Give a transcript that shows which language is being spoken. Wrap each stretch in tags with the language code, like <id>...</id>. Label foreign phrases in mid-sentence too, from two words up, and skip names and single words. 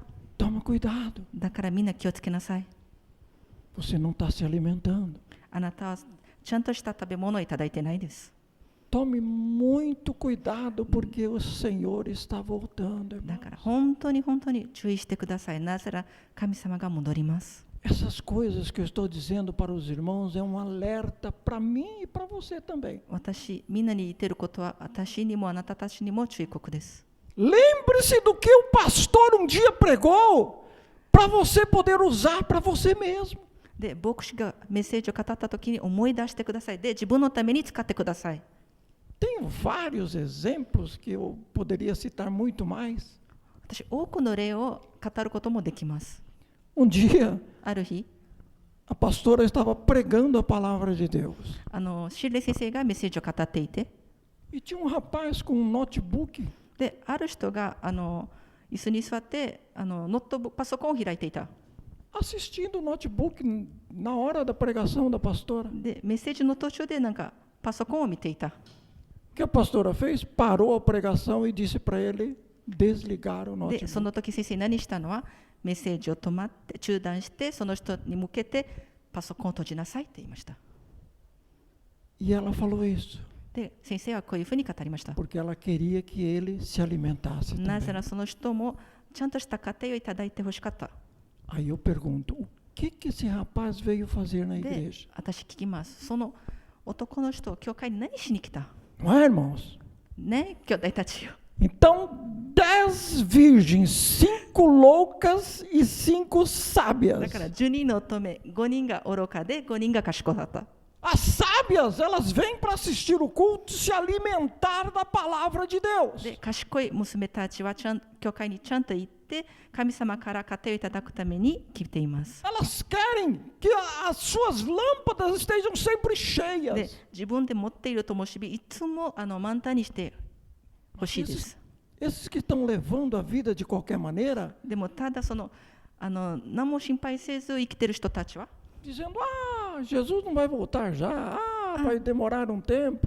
<pt>Toma cuidado.</pt> <ja>だからみんな気をつけなさい。</ja> <pt>Você não está se alimentando.</pt> <ja>あなたはちゃんとした食べ物をいただいてないです。</ja> <pt>Tome muito cuidado porque o Senhor está voltando,</pt> <ja>だ</ja> <pt>irmão.</pt> <ja>から本当に注意してください。なぜなら神様が戻ります。</ja> <pt>Essas coisas que eu estou dizendo para os irmãos é um alerta para mim e para você também.</pt> <ja>みんなに言っていることは私にもあなたたちにも注意告です。</ja> <pt>Lembre-se do que o pastor um dia pregou para você poder usar para você mesmo.</pt> <ja>で、牧師がメッセージを語ったときに思い出してください。で、自分のために使ってください。</ja> <pt>Tenho vários exemplos que eu poderia citar muito mais.</pt> <ja>私、多くの例を語ることもできます。</ja> <pt>dia,</pt> <ja>ある日、</ja> <pt>a pastora estava pregando a palavra de Deus.</pt> <ja>シーレ先生がメッセージを語っていて、</ja> <pt>E tinha rapaz com notebook.</pt> <ja>で、ある人が椅子に座ってノートブックパソコンを開いていた。</ja> <pt>Assistindo o notebook na hora da pregação da pastora.</pt> <ja>で、メッセージの途中でなんかパソコンを見ていた。</ja> <pt>O que a pastora fez? Parou a pregação e disse para ele desligar o</pt> <ja>で、そ</ja> <pt>notebook.</pt> <ja>の時先生何したのは、メッセージを中断して、その人に向けてパソコンを閉じなさいって言いました。</ja> <pt>E ela falou isso</pt> <ja>で、先生はこういうふうに語りました。</ja> <pt>porque ela queria que ele se alimentasse</pt> <ja>なぜ</ja> <pt>também.</pt> <ja>ならその人もちゃんとした家庭をいただいてほしかった。</ja> <pt>Aí eu pergunto, o que esse rapaz veio fazer na</pt> <ja>で、</ja> <pt>igreja?</pt> <ja>私聞きます。その男の人、教会に何しに来た？</ja> <pt>Não é, irmãos?</pt> <ja>ね、兄弟たちよ。</ja> <pt>Então, 10 virgens, 5 loucas e 5 sábias.</pt> <ja>だから12の乙女、5人が愚かで5人が賢かった。</ja> <pt>As sábias, elas vêm para assistir o culto, se alimentar da palavra de Deus.</pt> <ja>で、賢い娘たちは教会にちゃんと行って、神様から家庭をいただくために来ています。</ja> <pt>Elas querem que as suas lâmpadas estejam sempre</pt> <ja>で、</ja> <pt>cheias.</pt> <ja>自分で持っている灯火、いつも満タンにしてほしいです。</ja> <pt>Esses que estão levando a vida de qualquer maneira,</pt> <ja>でもただ何も心配せず生きている人たちは、</ja> <pt>dizendo, Jesus não vai voltar já, vai demorar um tempo.</pt>